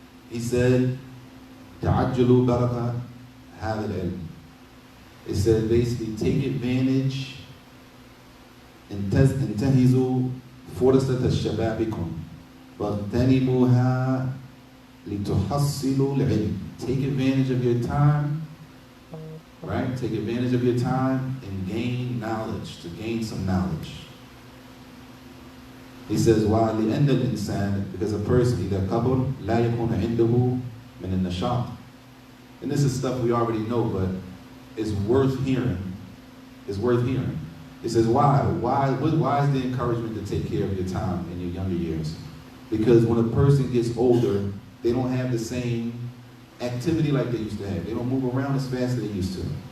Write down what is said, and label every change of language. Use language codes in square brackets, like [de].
[en] He said, [ar] تعجلوا بركة هذا العلم. [en] It said basically take advantage [ar] انتهزوا فرصة شبابكم واغتنموها لتحصلوا العلم. [en] Take advantage of your time, right? Take advantage of your time and gain knowledge, to gain some knowledge. He says, why [ar] لأن الإنسان, [en] because a person [ar] إذا كبر لا يكون عنده من النشاط. [en] And this is stuff we already know, but it's worth hearing. It's worth hearing. It says, why? Why is the encouragement to take care of your time in your younger years? Because when a person gets older, they don't have the same activity like they used to have. They don't move around as fast as they used to.